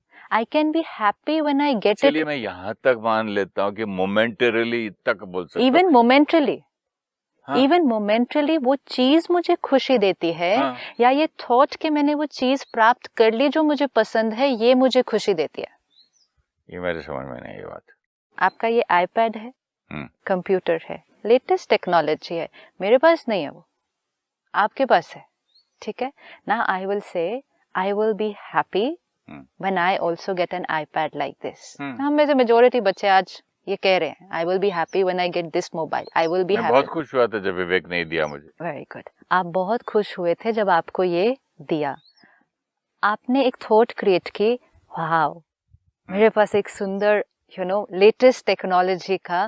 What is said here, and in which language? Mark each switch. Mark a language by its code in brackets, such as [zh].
[en] I can be happy when I get it. [hi] चलिए मैं यहाँ तक मान लेता हूँ कि मोमेंटरीली तक बोल सकता हूँ. [en] Even momentarily. [hi] हाँ. [en] Even momentarily [hi] वो चीज मुझे खुशी देती है. हाँ. या ये थॉट कि मैंने वो चीज प्राप्त कर ली जो मुझे पसंद है, ये मुझे खुशी देती है. ये मेरे समझ में नहीं ये बात. आपका ये आईपैड है, कंप्यूटर है, लेटेस्ट टेक्नोलॉजी है. मेरे पास नहीं है, वो आपके पास है. ठीक है ना? [en] I will say I will be happy when I also get an iPad like this. [hi] हम में से मेजोरिटी बच्चे आज ये कह रहे हैं [en] I will be happy when I get this mobile. I will be happy. [hi] मैं बहुत खुश हुआ था जब विवेक ने दिया मुझे. [en] Very good. [hi] आप बहुत खुश हुए थे जब आपको ये दिया. आपने एक थॉट क्रिएट की, वाओ मेरे पास एक सुंदर लेटेस्ट टेक्नोलॉजी का.